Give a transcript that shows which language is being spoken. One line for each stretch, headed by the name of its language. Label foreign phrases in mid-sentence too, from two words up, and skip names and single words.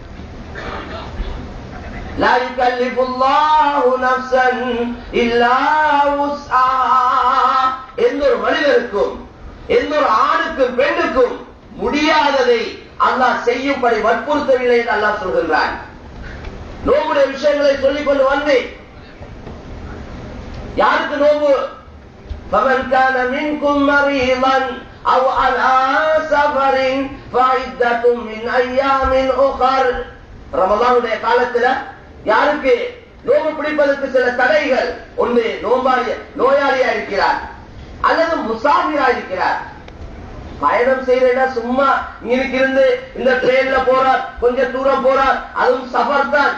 Arabic: لا يكلف الله نفسا إلا وسعها.
Tamil: எந்த ஒரு மனிதருக்கும், எந்த ஒரு ஆணுக்கும் பெண்ணுக்கும் முடியாததை அல்லாஹ் செய்யும்படி வற்புறுத்தவில்லை என்று அல்லாஹ் சொல்கின்றான். நோம்புடைய விஷயங்களை சொல்லிக் கொண்டு வந்து, யாருக்கு நோம்பு?
Arabic: فَمَنْ كَانَ مِنْكُمْ مَرِيضًا أَوْ عَلَى سَفَرٍ فَعِدَّةٌ مِنْ أَيَّامٍ أُخَرَ.
Tamil: ரமலானுடைய காலத்துல யாருக்கு நோம்பு பிடிப்பதற்கு சில தடைகள், ஒன்று நோயாளியா இருக்கிறார் அல்லது முசாஃபிரா இருக்கிறார். பயணம் செய்யறா சும்மா இங்கிருந்து இந்த ட்ரெயின்ல போறார், கொஞ்சம் தூரம் போறார், அதுவும் சஃபர் தான்.